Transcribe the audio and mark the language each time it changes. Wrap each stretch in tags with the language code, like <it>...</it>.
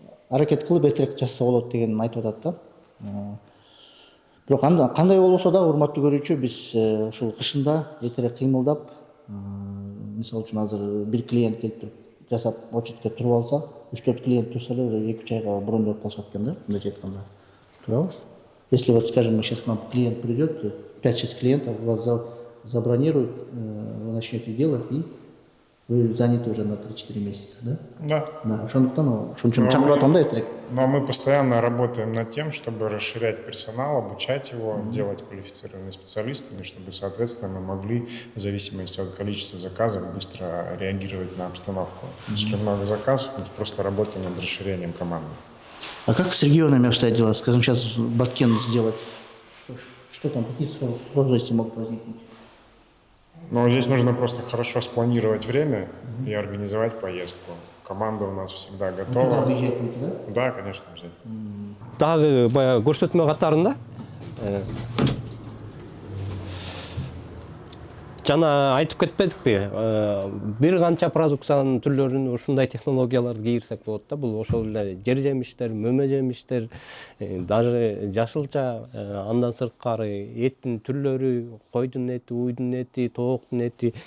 <ky>Аракет кылып эртерээк жасаса болот деген айтып атат да. Бирок кандай болбосо да, урматтуу көрүүчү, биз ушул кышында эртерээк кыймылдап, мисалы үчүн азыр бир клиент келип туруп жасап очередке туруп алса, 3-4 клиент турса эле уже 2-3 айга брондоп калышат экен да, мындайча айтканда. Туурабы?</ky> <ru>Если вот, скажем, сейчас к нам клиент придет, 5-6 клиентов вас забронируют, вы начнете делать, и вы заняты уже на 3-4 месяца, да? Да.</ru> <ky>Да, ошондуктан чакырып атам да эртерээк.</ky> <ru>Но мы постоянно работаем над тем, чтобы расширять персонал, обучать его, делать квалифицированными специалистами, чтобы, соответственно, мы могли, в зависимости от количества заказов, быстро реагировать на обстановку. Если много заказов, мы просто работаем над расширением команды. А как с регионами обстоят дела? Скажем, сейчас Баткен сделать. Что там, какие сложности могут возникнуть? Но здесь нужно просто хорошо спланировать время и организовать поездку. Команда у нас всегда готова. Объезжать будете, да? Да, конечно, обязательно.</ru> <ky>Дагы баягы көрсөтмө катарында Жана айтып кетпедикпи, бир канча продукциянын түрлөрүн ушундай технологияларды кийирсек болот да. Бул ошол эле жер жемиштер, мөмө жемиштер, даже жашылча, андан сырткары эттин түрлөрү, койдун эти, уйдун эти, тооктун эти.</ky>